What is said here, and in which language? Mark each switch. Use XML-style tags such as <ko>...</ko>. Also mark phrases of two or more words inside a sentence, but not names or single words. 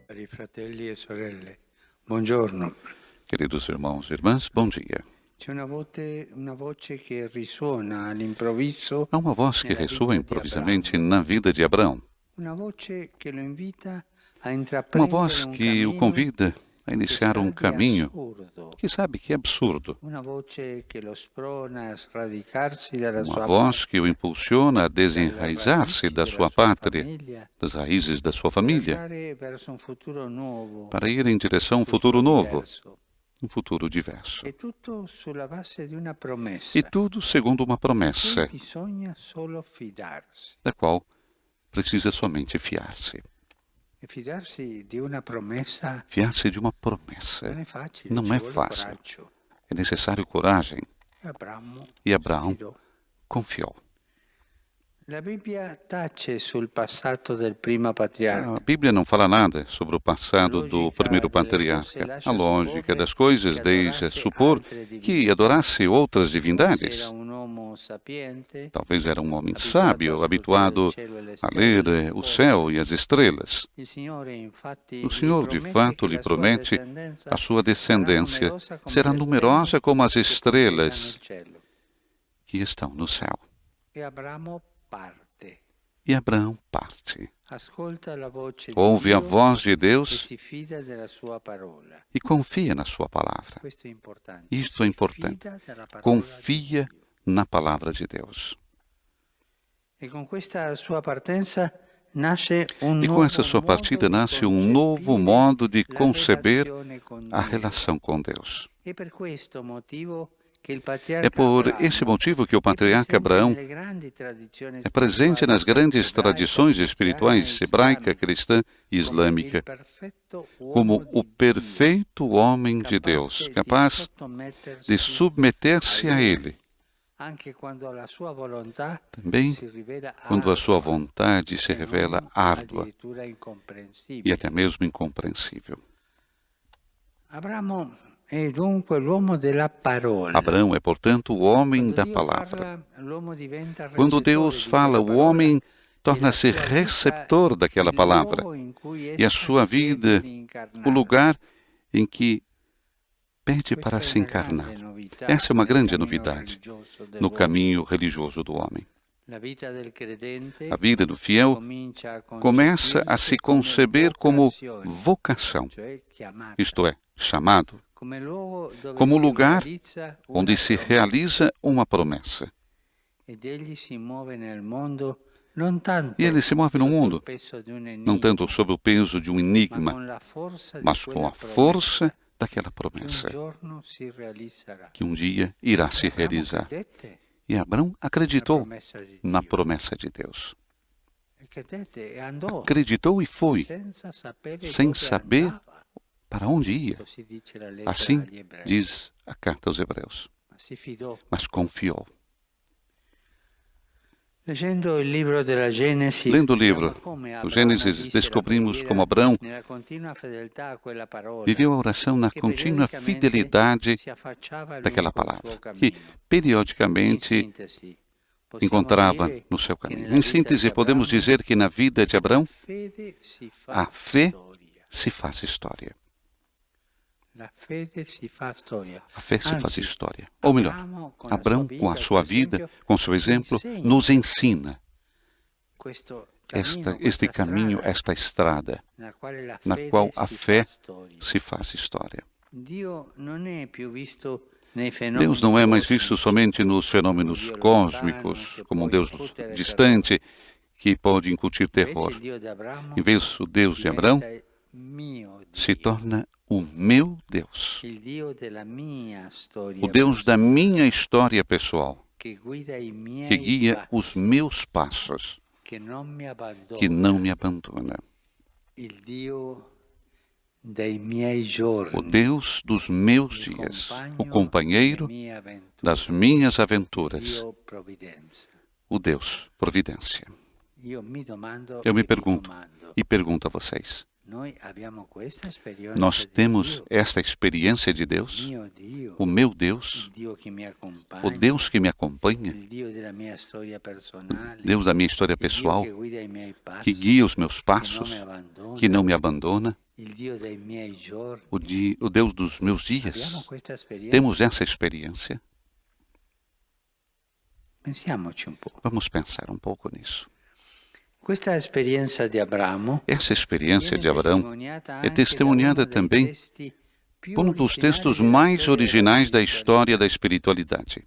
<it>fratelli e sorelle, buongiorno.</it> <pt>Queridos irmãos e irmãs, bom dia.</pt> <it>C'è una voce che risuona all'improvviso</it> <pt>Há uma voz que</pt> <it>nella</it> <pt>ressoa</pt> <it>vita di</it> <pt>improvisamente</pt> <it>Abramo.</it> <pt>na vida de Abraão.</pt> <it>Una voce che lo invita a</it> <pt>Uma</pt> <it>intraprendere</it> <pt>voz</pt> <it>un</it> <pt>que o</pt> <it>cammino</it> <pt>convida a</pt> <it>che</it> <pt>iniciar</pt> <it>sa</it> <pt>um</pt> <it>di</it> <pt>caminho</pt> <it>assurdo.</it> <pt>que sabe que é absurdo.</pt> <it>Una voce che lo sprona a sradicarsi dalla</it> <pt>Uma</pt> <it>sua</it> <pt>voz que o impulsiona a</pt> <it>dalle</it> <pt>desenraizar-se</pt> <it>radici</it> <pt>da</pt> <it>della</it> <pt>sua</pt> <it>sua</it> <pt>pátria,</pt> <it>famiglia,</it> <pt>das raízes da sua</pt> <it>per</it> <pt>família,</pt> <it>andare verso un futuro nuovo,</it> <pt>para ir em direção a um</pt> <it>un</it> <pt>futuro novo,</pt> <it>diverso.</it> <pt>um futuro diverso.</pt> <it>È tutto sulla base di una</it> <pt>E</pt> <it>promessa.</it> <pt>tudo segundo uma</pt> <it>Cui</it> <pt>promessa,</pt> <it>bisogna solo fidarsi.</it> <pt>da qual precisa somente fiar-se.</pt> <it>E fidarsi di una promessa</it> <pt>Fiar-se de uma</pt> <it>non</it> <pt>promessa</pt> <it>è facile,</it> <pt>não</pt> <it>ci</it> <pt>é</pt> <it>vuole</it> <pt>fácil.</pt> <it>coraggio.</it> <pt>É necessário coragem.</pt> <it>E</it> <pt>E Abraão</pt> <it>si fidò.</it> <pt>confiou.</pt> <it>La Bibbia tace sul passato del primo patriarca.</it> <pt>A Bíblia não fala nada sobre o passado do primeiro patriarca. A lógica das coisas deixa supor que adorasse outras</pt> <it>Forse era</it> <pt>divindades.</pt> <it>un uomo sapiente,</it> <pt>Talvez era um homem sábio, habituado a ler o céu e as estrelas.</pt> <it>Il Signore infatti</it> <pt>O</pt> <it>gli</it> <pt>Senhor, de</pt> <it>promette</it> <pt>fato,</pt> <it>che</it> <pt>lhe</pt> <it>la sua</it> <pt>promete</pt> <it>descendenza</it> <pt>a sua descendência</pt> <it>sarà</it> <pt>será numerosa como as estrelas</pt> <it>che nel cielo.</it> <pt>que estão no céu.</pt> <it>E Abramo parte.</it> <pt>E Abraão parte.</pt> <it>Ascolta la voce</it> <pt>Ouve</pt> <it>di</it> <pt>a</pt> <it>Dio</it> <pt>voz de</pt> <it>e</it> <pt>Deus</pt> <it>si fida della sua parola.</it> <pt>e confia na sua palavra.</pt> <it>Questo è importante.</it> <pt>Isto é</pt> <it>Si</it> <pt>importante.</pt> <it>fida della parola</it> <pt>Confia</pt> <it>di Dio.</it> <pt>na palavra de Deus.</pt> <it>E con questa sua partenza nasce un</it> <pt>E com</pt> <it>nuovo</it> <pt>essa sua partida</pt> <it>modo di</it> <pt>nasce um novo</pt> <it>concepire</it> <pt>modo de</pt> <it>la</it> <pt>conceber</pt> <it>relazione con</it> <pt>a</pt> <it>Dio.</it> <pt>relação com Deus.</pt> <it>E per questo motivo che il</it> <pt>É</pt> <it>patriarca</it> <pt>por</pt> <it>Abramo</it> <pt>esse motivo que o</pt> <it>è</it> <pt>patriarca</pt> <it>presente</it> <pt>Abraão</pt> <it>nelle grandi tradizioni</it> <pt>é presente nas</pt> <it>spirituali</it> <pt>grandes</pt> <it>ebraica,</it> <pt>tradições</pt> <it>cristiana</it> <pt>espirituais</pt> <it>e</it> <pt>hebraica,</pt> <it>islamica,</it> <pt>cristã e</pt> <it>come il</it> <pt>islâmica,</pt> <it>perfetto uomo</it> <pt>como o</pt> <it>di Dio,</it> <pt>perfeito homem de Deus, capaz de submeter-se a Ele,</pt> <it>anche quando la sua volontà</it> <pt>também</pt> <it>si rivela</it> <pt>quando a sua</pt> <it>ardua,</it> <pt>vontade se</pt> <it>se</it> <pt>revela</pt> <it>non</it> <pt>árdua</pt> <it>addirittura</it> <pt>e</pt> <it>incomprensibile.</it> <pt>até mesmo incompreensível.</pt> <it>Abramo è dunque l'uomo della parola.</it> <pt>Abraão é, portanto, o homem</pt> <it>Quando</it> <pt>da</pt> <it>Dio</it> <pt>palavra.</pt> <it>parla, l'uomo diventa</it> <pt>Quando</pt> <it>recettore</it> <pt>Deus</pt> <it>di</it> <pt>fala,</pt> <it>quella</it> <pt>o</pt> <it>parola</it> <pt>homem</pt> <it>e</it> <pt>torna-se</pt> <it>la sua vita</it> <pt>receptor daquela</pt> <it>il</it> <pt>palavra.</pt> <it>luogo in cui</it> <pt>E a</pt> <it>essa</it> <pt>sua</pt> <it>chiede</it> <pt>vida,</pt> <it>di incarnare.</it> <pt>o lugar em que pede</pt> <it>Questa</it> <pt>para</pt> <it>è</it> <pt>se</pt> <it>una</it> <pt>encarnar.</pt> <it>grande novità</it> <pt>Essa é uma</pt> <it>nel</it> <pt>grande</pt> <it>cammino</it> <pt>novidade</pt> <it>religioso</it> <pt>no</pt> <it>dell'uomo.</it> <pt>caminho religioso do homem.</pt> <it>La vita del credente</it> <pt>A vida do fiel</pt> <it>comincia a</it> <pt>começa a se conceber como vocação,</pt> <it>cioè chiamata,</it> <pt>isto é, chamado,</pt> <it>come luogo dove</it> <pt>como</pt> <it>si</it> <pt>lugar</pt> <it>realizza</it> <pt>onde</pt> <it>una</it> <pt>se</pt> <it>promessa.</it> <pt>realiza uma promessa.</pt> <it>Ed egli si muove nel mondo non tanto</it> <pt>E ele se move no</pt> <it>sotto</it> <pt>mundo,</pt> <it>il peso di un</it> <pt>não</pt> <it>enigma,</it> <pt>tanto sob o peso de um</pt> <it>ma</it> <pt>enigma,</pt> <it>con la forza di</it> <pt>mas</pt> <it>quella</it> <pt>com a</pt> <it>promessa</it> <pt>força daquela</pt> <it>che un</it> <pt>promessa</pt> <it>giorno si realizzerà.</it> <pt>que um dia irá se</pt> <it>Abramo</it> <pt>realizar.</pt> <it>credette</it> <pt>E Abraão</pt> <it>nella</it> <pt>acreditou</pt> <it>promessa di</it> <pt>na</pt> <it>Dio.</it> <pt>promessa de Deus.</pt> <it>E credette e andò</it> <pt>Acreditou e foi,</pt> <it>senza sapere</it> <pt>sem</pt> <it>dove</it> <pt>saber</pt> <it>andava.</it> <pt>para onde ia.</pt> <it>Così dice la lettera</it> <pt>Assim</pt> <it>agli ebrei.</it> <pt>diz a carta aos Hebreus.</pt> <it>Ma si fidò.</it> <pt>Mas confiou.</pt> <it>Leggendo il libro della Genesi,</it> <pt>Lendo o</pt> <it>scopriamo</it> <pt>livro</pt> <it>come</it> <pt>do</pt> <it>Abramo</it> <pt>Gênesis,</pt> <it>visse la</it> <pt>descobrimos</pt> <it>preghiera</it> <pt>como Abraão</pt> <it>nella continua fedeltà a quella parola,</it> <pt>viveu a oração na</pt> <it>che</it> <pt>contínua</pt> <it>periodicamente</it> <pt>fidelidade</pt> <it>si affacciava lungo</it> <pt>daquela</pt> <it>il suo</it> <pt>palavra,</pt> <it>cammino.</it> <pt>que</pt> <it>In</it> <pt>periodicamente</pt> <it>sintesi, possiamo</it> <pt>encontrava</pt> <it>dire</it> <pt>no seu</pt> <it>che</it> <pt>caminho.</pt> <it>nella</it> <pt>Em</pt> <it>vita</it> <pt>síntese,</pt> <it>di</it> <pt>podemos</pt> <it>Abramo</it> <pt>dizer que na vida de Abraão,</pt> <it>fede si fa</it> <pt>a fé</pt> <it>storia.</it> <pt>se faz história.</pt> <it>La fede si fa storia.</it> <pt>A fé se faz</pt> <it>Anzi,</it> <pt>história. Ou melhor, Abraão, com a sua vida, com seu exemplo, nos ensina este caminho, esta estrada, na qual a fé</pt> <it>storia.</it> <pt>se faz história.</pt> <it>Dio non è più visto nei</it> <pt>Deus não é mais visto</pt> <it>cosmici,</it> <pt>somente nos fenômenos cósmicos, como um Deus distante que pode incutir terror.</pt> <it>invece il Dio di Abramo</it> <pt>Em vez o Deus de Abraão</pt> <it>diventa mio</it> <pt>se</pt> <it>Dio,</it> <pt>torna o meu Deus,</pt> <it>il Dio della mia storia</it> <pt>o Deus da minha história pessoal,</pt> <it>che guida i miei</it> <pt>que guia</pt> <it>passi,</it> <pt>os meus passos,</pt> <it>che non mi abbandona,</it> <pt>que não me abandona.</pt> <it>il Dio dei miei giorni,</it> <pt>O Deus dos meus</pt> <it>il</it> <pt>dias,</pt> <it>compagno</it> <pt>o companheiro</pt> <it>delle mie avventure,</it> <pt>das minhas aventuras,</pt> <it>Dio provvidenza.</it> <pt>o Deus providência.</pt> <it>Io mi domando</it> <pt>Eu me</pt> <it>e ti</it> <pt>pergunto</pt> <it>domando,</it> <pt>e pergunto a vocês:</pt> <it>noi abbiamo questa esperienza</it> <pt>nós</pt> <it>di</it> <pt>temos</pt> <it>Dio,</it> <pt>esta experiência de Deus,</pt> <it>mio Dio,</it> <pt>o meu Deus,</pt> <it>il Dio che mi accompagna,</it> <pt>o Deus que me acompanha,</pt> <it>il Dio della mia storia personale,</it> <pt>Deus da minha história</pt> <it>il Dio</it> <pt>pessoal,</pt> <it>che guida i miei passi,</it> <pt>que guia os meus</pt> <it>che non</it> <pt>passos,</pt> <it>mi abbandona,</it> <pt>que não me abandona, o Deus dos meus dias? Temos essa experiência? Vamos pensar um pouco nisso. Essa experiência de Abraão é testemunhada também por um dos textos mais originais da história da espiritualidade.</pt>